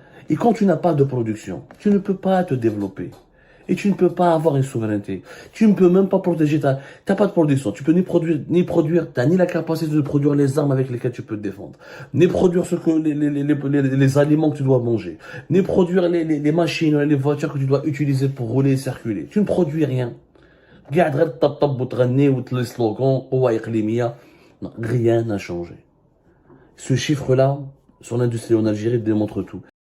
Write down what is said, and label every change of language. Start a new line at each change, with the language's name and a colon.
French: Et quand tu n'as pas de production, tu ne peux pas te développer. Et tu ne peux pas avoir une souveraineté. Tu ne peux même pas protéger t'as pas de production. Tu peux ni produire, t'as ni la capacité de produire les armes avec lesquelles tu peux te défendre. Ni produire les aliments que tu dois manger. Ni produire les machines, les voitures que tu dois utiliser pour rouler et circuler. Tu ne produis rien.
Arabic: قاعد غير تطبطب وتغني وتلي سلوغان قوة إقليمية.
French: Rien n'a changé. Ce chiffre-là, sur l'industrie en Algérie, démontre tout.